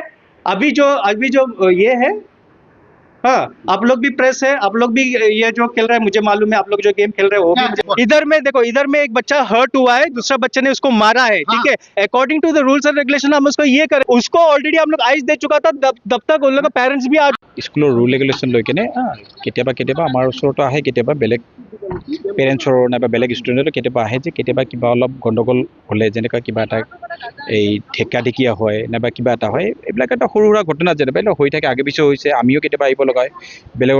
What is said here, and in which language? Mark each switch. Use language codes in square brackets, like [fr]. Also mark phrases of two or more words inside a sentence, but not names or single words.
[hi] अभी जो ये है, हाँ, आप लोग भी प्रेस है, आप लोग भी ये जो खेल रहे हैं, मुझे मालूम है आप लोग जो गेम खेल रहे हो भी। इधर में देखो, इधर में एक बच्चा हर्ट हुआ है, दूसरा बच्चे ने उसको मारा है, ठीक है। [en] according to the rules and regulation [hi] हम उसको ये करें, उसको ऑलरेडी हम लोग आइस दे चुका था, तब तक उन लोग का पेरेंट्स भी [as] स्कूলৰ [en] rule regulation [as] লৈ কিনে কেতিয়াবা আমাৰ ওচৰতো আহে, কেতিয়াবা বেলেগ পেৰেণ্টছৰ নাইবা বেলেগ ষ্টুডেণ্টৰ কেতিয়াবা আহে যে কেতিয়াবা কিবা অলপ গণ্ডগোল হ'লে, যেনেকুৱা কিবা এটা এই ঢেকা হয় নাইবা কিবা এটা হয়, এইবিলাক এটা সৰু সুৰা ঘটনা যেনিবা হৈ থাকে, আগে পিছে হৈছে, আমিও কেতিয়াবা আহিব লগা হয় বেলেগৰ।